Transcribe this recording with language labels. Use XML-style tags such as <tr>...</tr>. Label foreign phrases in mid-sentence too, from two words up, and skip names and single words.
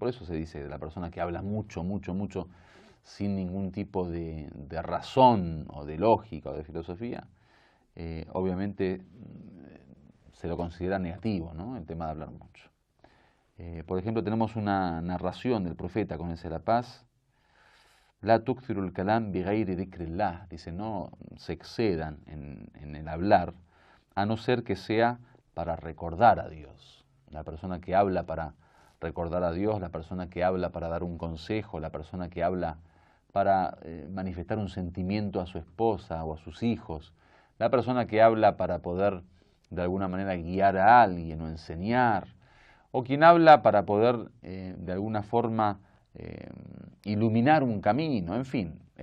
<es>Por eso se dice de la persona que habla mucho, mucho, mucho, sin ningún tipo de razón o de lógica o de filosofía, obviamente se lo considera negativo, ¿no? El tema de hablar mucho. Por ejemplo, tenemos una narración del profeta, con ese la paz:</es> <ar>لا تكثروا الكلام بغير ذكر الله.</ar> <es>Dice, no se excedan en el hablar, a no ser que sea para recordar a Dios. La persona que habla para recordar a Dios, la persona que habla para dar un consejo, la persona que habla para manifestar un sentimiento a su esposa o a sus hijos, la persona que habla para poder de alguna manera guiar a alguien o enseñar, o quien habla para poder de alguna forma iluminar un camino, en fin,</es>